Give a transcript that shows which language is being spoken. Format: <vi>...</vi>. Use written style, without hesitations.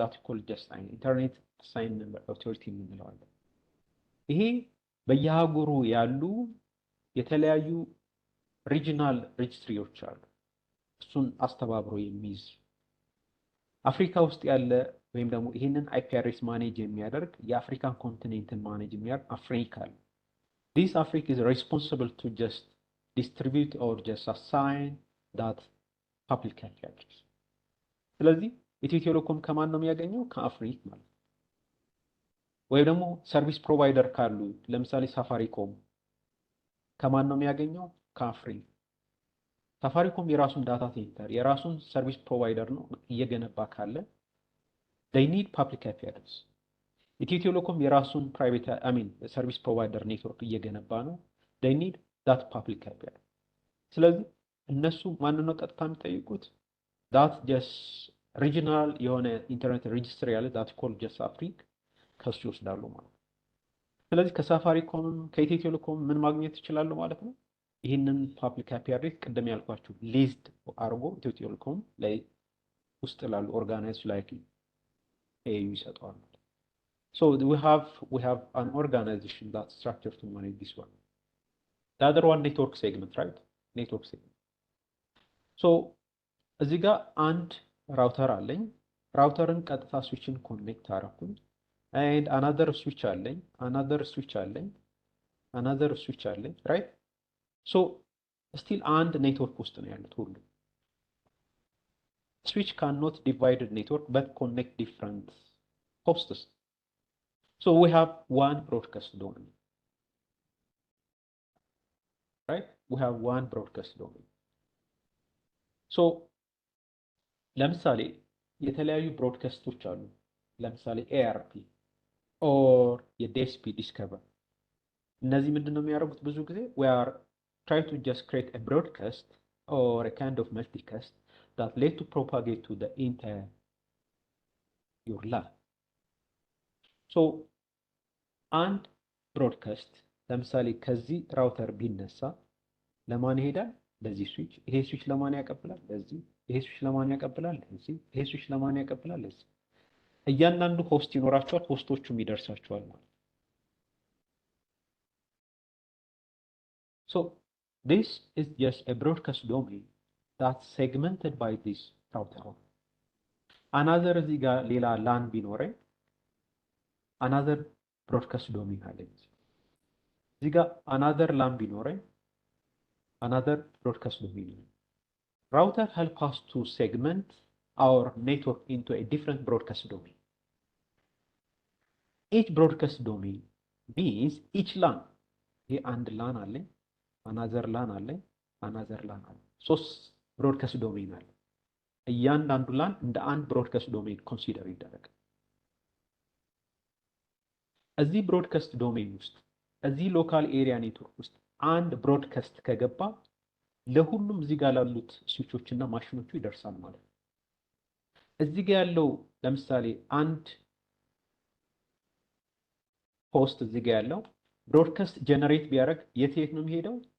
<am>ዳት ኮል ጀስት አይን ኢንተርኔት አሳይን ነምበር አውቶሪቲ የምንለው አለ። ይሄ በየሀገሩ ያሉ የተለያዩ ሪጂናል ሬጅስትሪዎች አሉ። እሱን አስተባብሮ የሚይዝ አፍሪካ ውስጥ ያለ ወይም ደግሞ ይሄንን አይፒ አድሬስ ማኔጅ የሚያደርግ የአፍሪካን ኮንቲኔንትን ማኔጅ የሚያደርግ አፍሪካ አለ። ዲስ አፍሪካ</am> <en>is responsible to just distribute or just assign that public IP address.</en> <am>ስለዚህ ኢትዮ ቴሌኮም ከማን ነው የሚያገኘው? ከአፍሪክ ማለት ነው። ወይም ደግሞ ሰርቪስ ፕሮቫይደር ካሉ ለምሳሌ ሳፋሪኮም ከማን ነው የሚያገኘው? ከአፍሪክ። ሳፋሪኮም የራሱን ዳታ ሴንተር የራሱን ሰርቪስ ፕሮቫይደር ነው እየገነባ ካለ</am> <en>they need public IP address።</en> <am>ኢትዮ ቴሌኮም የራሱን ፕራይቬት ሰርቪስ ፕሮቫይደር ኔትወርክ እየገነባ ነው</am> <en>they need that public IP address።</en> <am>ስለዚህ እነሱ ማንን ነው ቀጥታ የሚጠይቁት?</am> <en>that just</en> <am>ሪጂናል የሆነ ኢንተርኔት ሬጅስትሪ ያለ</am> <en>that called just</en> <am>አፍሪክ ከሱ ይወስዳሉ ማለት ነው። ስለዚህ ከሳፋሪኮም ከኢትዮ ቴሌኮም ምን ማግኘት ይችላሉ ማለት ነው? ይህንን ፓብሊክ አይፒ አድሬስ ቅድም ያልኳችሁ ሊስት አድርጎ ኢትዮ ቴሌኮም ላይ ውስጥ ላሉ ኦርጋናይዝ ላይክ ኤዩ ይሰጠዋል።</am> <en>So we have an organization that's structured to manage this one. The other one network segment, right? Network segment. So</en> <am>እዚህ ጋር አንድ ራውተር አለኝ። ራውተርን ቀጥታ ስዊችን ኮኔክት አደረኩኝ።</am> <en>and another switch</en> <am>አለኝ</am> <en>another switch አለኝ another switch አለኝ right so still</en> <am>አንድ ኔትወርክ ውስጥ ነው ያሉት ሁሉ</am> <en>switch cannot divide network but connect different hosts so we have one broadcast domain right we have one broadcast domain</en> <am>so ለምሳሌ የተለያዩ ብሮድካስቶች አሉ ለምሳሌ ARP or የዲኤስፒ ዲስከቨር እነዚህ ምንድን ነው የሚያደርጉት? ብዙ ጊዜ</am> <en>we are trying to just create a broadcast or a kind of multicast that let to propagate to the entire your LAN.</en> <am>So አንድ ብሮድካስት ለምሳሌ ከዚህ ራውተር ቢነሳ ለማን ይሄዳል? ለዚህ ስዊች። ይሄ ስዊች ለማን ያቀብላል? ለዚህ። ይሄ ስዊች ለማን ያቀብላል? ለዚህ። ይሄ ስዊች ለማን ያቀብላል? ለዚህ። እያንዳንዱ ሆስት ይኖራቸዋል፣ ሆስቶቹም ይደርሳቸዋል ማለት።</am> <en>So this is just a broadcast domain that's segmented by this router.</en> <am>Another እዚህ ጋር ሌላ ላን ቢኖረኝ</am> <en>another broadcast domain</en> <am>አለኝ። እዚህ ጋር another ላን ቢኖረኝ another broadcast domain.</am> <en>Router help us to segment our network into a different broadcast domain. Each broadcast domain means each LAN.</en> <am>ይሄ አንድ ላን አለኝ</am> <en>another LAN</en> <am>አለኝ another LAN አለኝ። ሶስት ብሮድካስት ዶሜን አለ። እያንዳንዱ ላን እንደ አንድ ብሮድካስት ዶሜን ኮንሲደር ይደረጋል። እዚህ ብሮድካስት ዶሜን ውስጥ እዚህ ሎካል ኤሪያ ኔትወርክ ውስጥ አንድ ብሮድካስት ከገባ ለሁሉም እዚህ ጋር ላሉት ስዊቾች እና ማሽኖቹ ይደርሳል ማለት ነው። እዚህ ጋር ያለው ለምሳሌ አንድ ሆስት እዚህ ጋር ያለው ብሮድካስት ጀነሬት ቢያደርግ የት ነው የሚሄደው?</am>